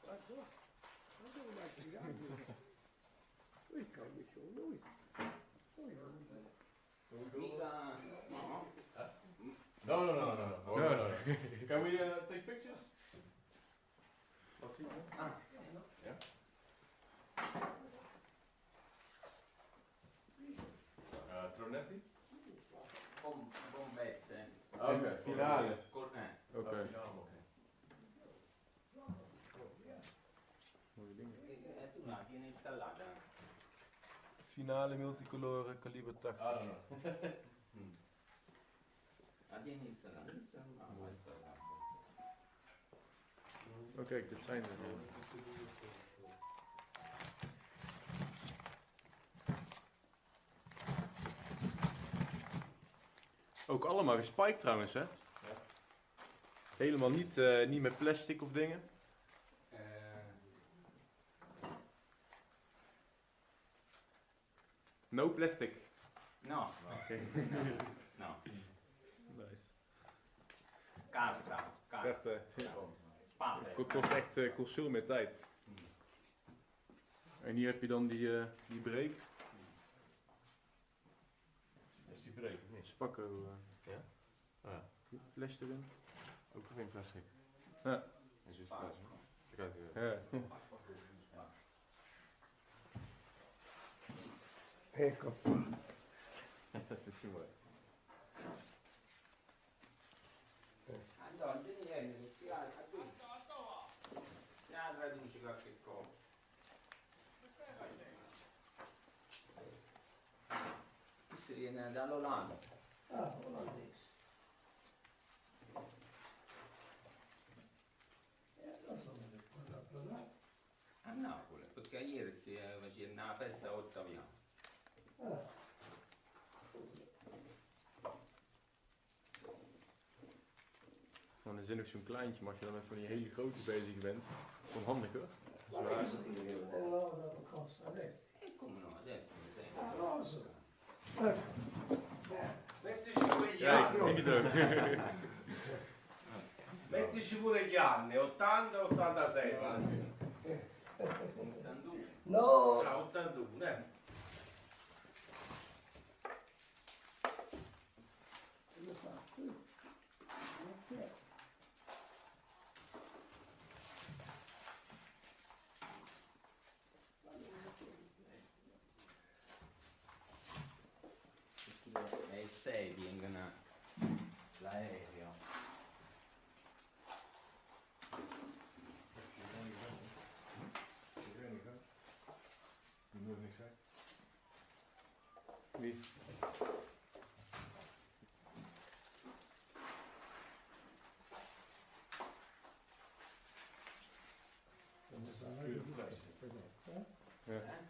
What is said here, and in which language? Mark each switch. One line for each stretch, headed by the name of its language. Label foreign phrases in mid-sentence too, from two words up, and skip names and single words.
Dutch: Ik kan niet zo nooit.
Italian: Mica, no.
English: No. Can we take pictures? Yeah. Tronetti?
Italian: Bombette.
Dutch: Oké, finale. Oké. Mooie dingen.
Italian: E tu la tieni installata? Finale multicolore kaliber 80. La tieni installata? No, installata.
Dutch: Kijk, dit zijn er. Ook allemaal gespiked trouwens, hè? Ja. Helemaal niet met plastic of dingen.
English: No plastic. No. Okay. No. Nice.
Italian: Carta.
Dutch: Echt,
Italian: Spade.
Dutch: kost echt kost veel meer tijd. En hier heb je dan die break. Is die break of niet? Spakko. Ja? Ah ja. Fles erin. Ook geen plastic. Ja. Is dus plastic. Kijk, Ja.
Italian: Ecco.
Dutch: dat is mooi.
Italian: Allora, vieni che si alza qui. Si traduce qualche cosa. Questo viene dall'Olanda. Ah, olandese. Non so dove quello là. A Napoli, perché ieri si faceva una festa a Ottaviano. Ah.
Dutch: Dan is er nog zo'n kleintje, maar als je dan met van die hele grote bezig bent, is het handig hoor.
Italian: Ma questo non costa niente. E come no, certo, mi sei. Ah, non so. Mettici pure gli
Dutch: Ja,
Italian: anni,
Dutch: ik het ook.
Italian: mettici pure gli anni, 80 86. 82. No, Ah, 81, lo fa qui. Ok. E il 6 vengono l'aereo.
Dutch: Die moet niks zijn. Wie? Ja.